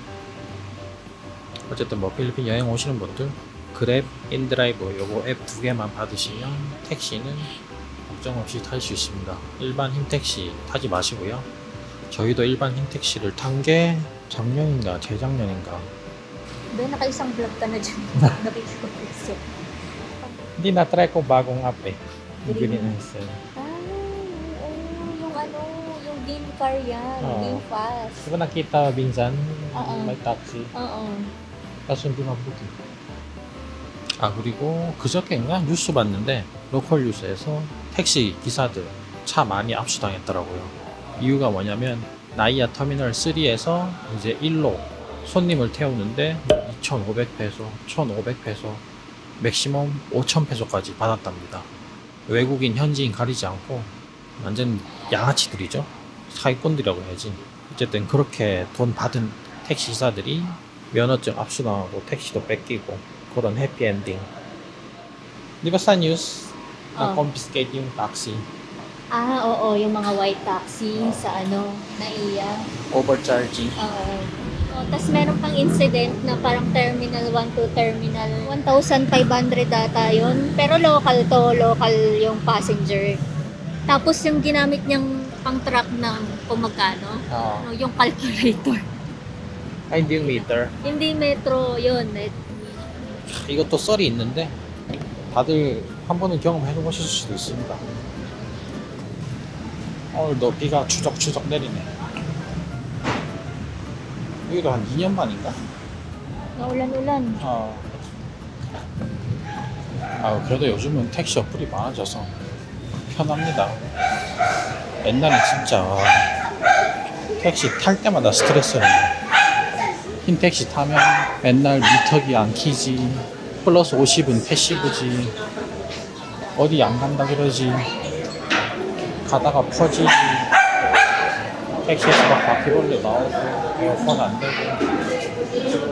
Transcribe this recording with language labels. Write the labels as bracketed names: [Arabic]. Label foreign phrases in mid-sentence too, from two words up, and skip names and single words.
[Korean] 어쨌든 뭐 필리핀 여행 오시는 분들 그랩, 인드라이브 요거 앱 두 개만 받으시면 택시는 걱정 없이 탈 수 있습니다. 일반 흰택시 타지 마시고요. 저희도 일반 흰택시를 탄 게 작년인가 재작년인가. [Filipino] Be, naka-isang vlog ka na dyan. Nakita ko kasi. Hindi na-try ko bagong app eh. Green. Green SM. Yung ano, yung game car yan. Oo. [English] Game fast. [Filipino] Di ba nakita minsan Oo. may taxi? Oo. kaso hindi mabuti. [Korean] 아 그리고 그저께인가 뉴스 봤는데 로컬 뉴스에서 택시 기사들 차 많이 압수당했더라고요. 이유가 뭐냐면 나이아 터미널 3에서 이제 1로 손님을 태우는데 2,500페소, 1,500페소, 맥시멈 5,000페소까지 받았답니다. 외국인, 현지인 가리지 않고 완전 양아치들이죠. 사기꾼들이라고 해야지. 어쨌든 그렇게 돈 받은 택시 기사들이 면허증 압수당하고 택시도 뺏기고 그런 해피엔딩. [Filipino] Di ba sa news na confiscate yung taxi? Oo, yung mga [English] white taxi [Filipino] sa ano, NAIA. Overcharging. Oo. Tapos meron pang incident na parang [English] Terminal 1 to Terminal 1,500 [Filipino] data yun. Pero local to, local yung passenger. Tapos yung ginamit niyang pang track ng kung magkano, Oo. yung calculator. Ay, hindi yung meter. Hindi metro yun. [Korean] 이것도 썰이 있는데 다들 한 번은 경험해 보실 수도 있습니다. 오늘도 비가 추적추적 내리네. 여기도 한 2년 만인가? [Filipino] Naulan-ulan. [Korean] 그래도 요즘은 택시 어플이 많아져서 편합니다. 옛날에 진짜 택시 탈 때마다 스트레스였는데 흰 택시 타면 맨날 미터기 안 키지, 플러스 50은 패시브지, 어디 안 간다 그러지, 가다가 퍼지지, 택시에서 막 바퀴벌레 나오고 에어컨 안 되고.